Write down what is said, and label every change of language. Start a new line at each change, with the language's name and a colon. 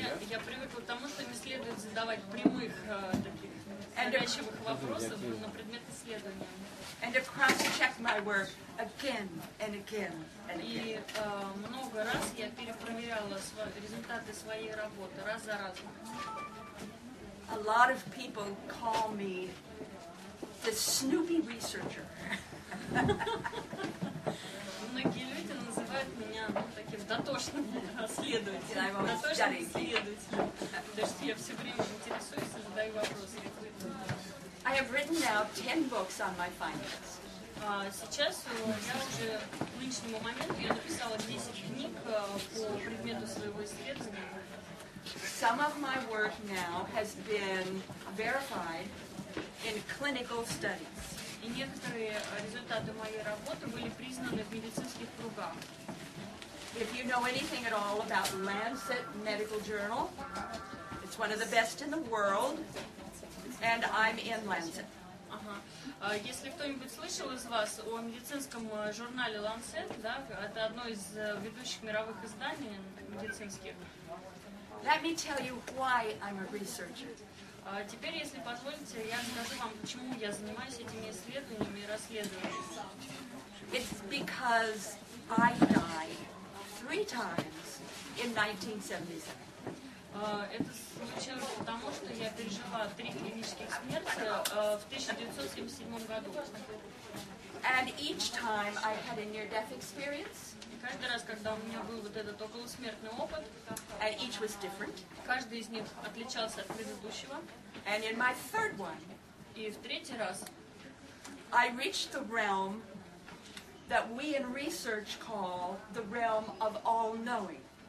Russian: Я привыкла к тому, что не следует задавать прямых таких навязчивых вопросов на предмет исследования.
English: And to cross-check my work again and again and again.
Russian: И много раз я перепроверяла результаты своей работы раз за разом.
English: A lot of people call me the Snoopy researcher.
Russian: Многие люди называют меня таким дотошным следователем, дотошным исследователем, потому что я все время интересуюсь и задаю вопросы.
English: I have written now 10 books on my findings.
Russian: Сейчас я уже к нынешнему моменту я написала 10 книг по предмету своего исследования.
English: Some of my work now has been verified in clinical studies.
Russian: И некоторые результаты моей работы были признаны в медицинских кругах.
English: If you know anything at all about Lancet Medical Journal, it's one of the best in the world, and I'm in Lancet.
Russian: Если кто-нибудь слышал из вас о медицинском журнале Lancet, да, это одно из ведущих мировых изданий медицинских.
English: Let me tell you why I'm a researcher.
Russian: Теперь, если позволите, я скажу вам, почему я занимаюсь этими исследованиями и расследованиями.
English: It's because I died 3 times in 1977.
Russian: Это случилось потому, что я пережила 3 клинических смерти в 1977 году.
English: And each time I had a near-death experience.
Russian: И каждый раз, когда у меня был вот этот околосмертный опыт,
English: and each was different.
Russian: Каждый из них отличался от предыдущего.
English: And in my third one,
Russian: и в третий раз,
English: I reached the realm that we in research call the realm of all-knowing.